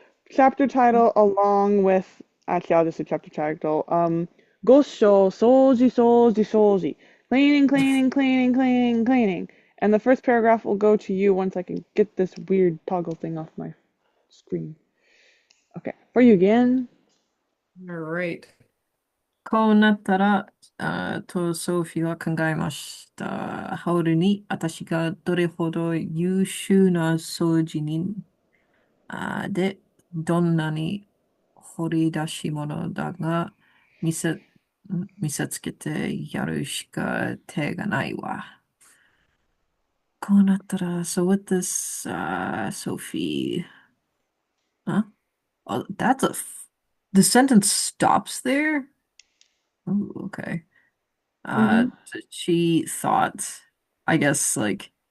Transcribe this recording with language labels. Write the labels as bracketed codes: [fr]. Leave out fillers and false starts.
[en] chapter title along with actually I'll just do chapter title. [ja] Gosho soji soji soji. [en] Cleaning, cleaning, cleaning, cleaning, cleaning. And the first paragraph will go to you once I can get this weird toggle thing off my screen. Okay, for you again. All right. [ja] こうなったら、ソフィーは考えました。ハウルに私がどれほど優秀な掃除人で、どんなに掘り出し物だが、見せ、見せつけてやるしか手がないわ。こうなったら、 [en] so with this, Sophie, huh? Oh, the sentence stops there? Oh, okay. Mm-hmm. She thought, I guess, like,